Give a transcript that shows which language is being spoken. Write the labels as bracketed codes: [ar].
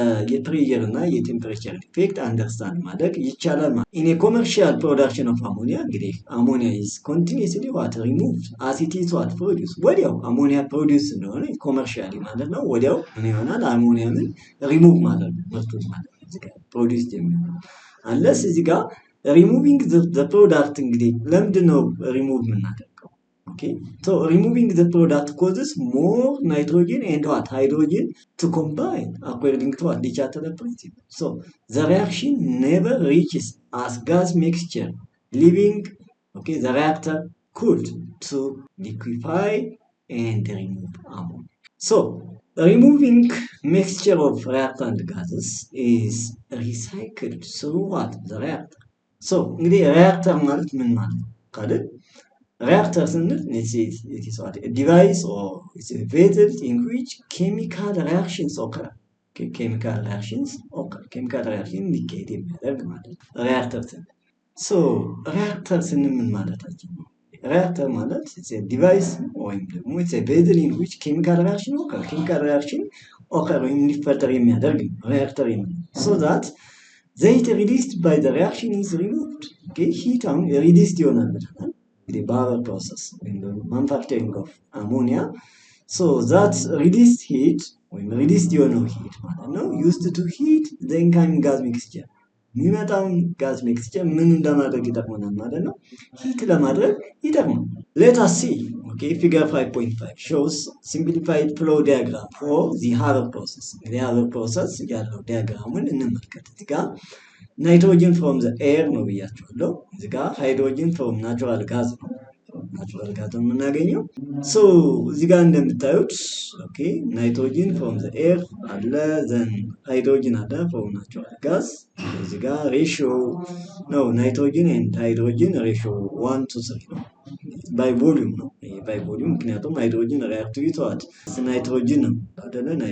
[am] የፕሬሸር እና የቴምፕሬቸር ኢፌክት አንደርስታንድ ማድረግ ይቻላል ማለት ነው። ኢን ኮመርሻል ፕሮዳክሽን ኦፍ አሞኒያ እንግዲህ አሞኒያ ኢዝ ኮንቲኒዩስሊ ዋት ሪሙቭድ አስ ኢት ኢዝ ዋት ፕሮዲውስ ወዲያው አሞኒያ ፕሮዲውስ እንደሆነ ኮመርሻሊ ማለት ነው ወዲያው ምን ይሆናል አሞኒያምን ሪሙቭ ማለት ነው ምርቱን ማለት ነው እዚህ ጋር ፕሮዲውስ የሚሆነው አንለስ እዚህ ጋር ሪሙቪንግ ዘ ፕሮዳክት እንግዲህ ለምንድን ነው ሪሙቭ የምናደርገው? [en] So removing the product causes more nitrogen and what hydrogen to combine according to what Dichatel's principle. So the reaction never reaches as gas mixture, leaving the reactor cooled to liquefy and remove ammonia. So removing mixture of reactant gases is recycled through what the reactor. So እንግዲህ reactor ማለት ምን ማለት ካለ reactor is a device or it's a vessel in which chemical reactions occur. Chemical reactions indicate reactor. [am] So reactor ምን ማለታችን ነው? [en] reactor ማለት it's a device ወይም ደግሞ it's a vessel in which chemical reaction occur. chemical reaction occur ወይም ሊፈጠር የሚያደርግ reactor so that the heat released by the reaction is removed. heat released ይሆናል ብለናል the Barber process in the manufacturing of ammonia. So that's released heat, when released heat, used to heat the incoming gas mixture. [am] የሚመጣውን gas mixture ምን እንደማድረግ ይጠቅመናል ማለት ነው heat ለማድረግ ይጠቅማል። Let us see. [en] Figure 5.5 shows simplified flow diagram for the Haber process. [am] The Haber process ያለው ዲያግራሙን እንመልከት። እዚህ ጋር ናይትሮጅን ፍሮም ዘ ኤር ነው ብያችኋለሁ። እዚህ ጋር ሃይድሮጅን ፍሮም ናቹራል ጋዝ ነው የምናገኘው። እዚህ ጋር እንደምታዩት ናይትሮጅን ፍሮም ዘ ኤር አለ፣ ዘን ሃይድሮጅን አለ ፍሮም ናቹራል ጋዝ። እዚህ ጋር ሬሽዮ ነው ናይትሮጅን ኤንድ ሃይድሮጅን ሬሽዮ 1:3 ነው። ባይ ቮሊዩም ነው ባይ ቮሊዩም፣ ምክንያቱም ሃይድሮጅን ሪአክቲቪቲ ዋት ናይትሮጅን ነው አይደለ?